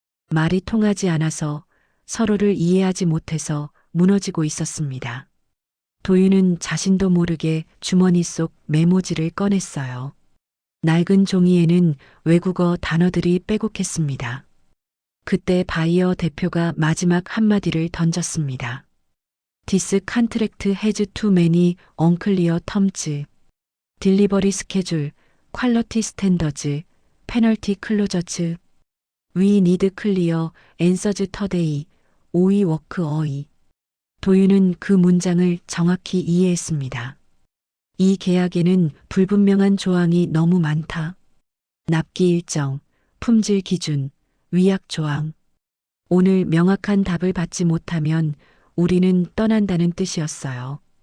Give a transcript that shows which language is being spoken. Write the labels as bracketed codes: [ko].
[ko] 말이 통하지 않아서 서로를 이해하지 못해서 무너지고 있었습니다. 도윤은 자신도 모르게 주머니 속 메모지를 꺼냈어요. 낡은 종이에는 외국어 단어들이 빼곡했습니다. 그때 바이어 대표가 마지막 한마디를 던졌습니다. [en] This contract has too many unclear terms. Delivery schedule, quality standards, penalty clauses. We need clear answers today. We work away. [ko] 도윤은 그 문장을 정확히 이해했습니다. 이 계약에는 불분명한 조항이 너무 많다. 납기 일정, 품질 기준, 위약 조항. 오늘 명확한 답을 받지 못하면 우리는 떠난다는 뜻이었어요.